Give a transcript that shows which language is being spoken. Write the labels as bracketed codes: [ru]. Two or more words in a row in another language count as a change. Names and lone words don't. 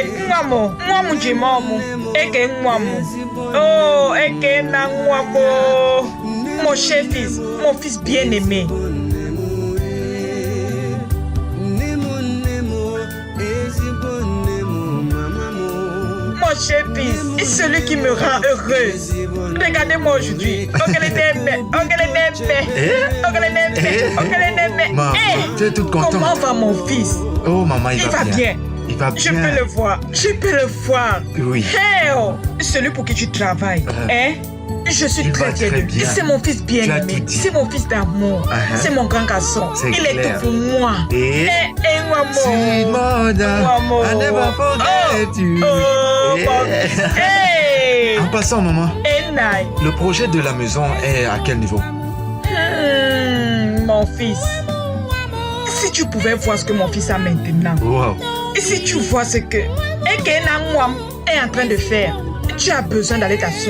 [dua] Mwamo, mwamu jimomu, eke mwamu. Oh, eke na mwamo. [fr] Mon cher fils, mon fils bien-aimé. Mon cher fils, celui qui me rend heureuse. Regardez-moi aujourd'hui. Maman, tu es toute contente. Comment va mon fils? Oh, maman, il va bien. Il va bien. Je peux le voir. Je peux le voir. Oui. Hey, oh, celui pour qui tu travailles. Hein? Je suis très fière. C'est mon fils bien-aimé. C'est mon fils d'amour. C'est mon grand garçon. Il est tout pour moi. Et maman. Simona, [en] I never forget you. Hey. [fr] En passant, maman, le projet de la maison est à quel niveau? Mon fils, si tu pouvais voir ce que mon fils a maintenant. Wow. Et si tu vois ce que Ekena Mwam est en train de faire, tu as besoin d'aller t'asseoir.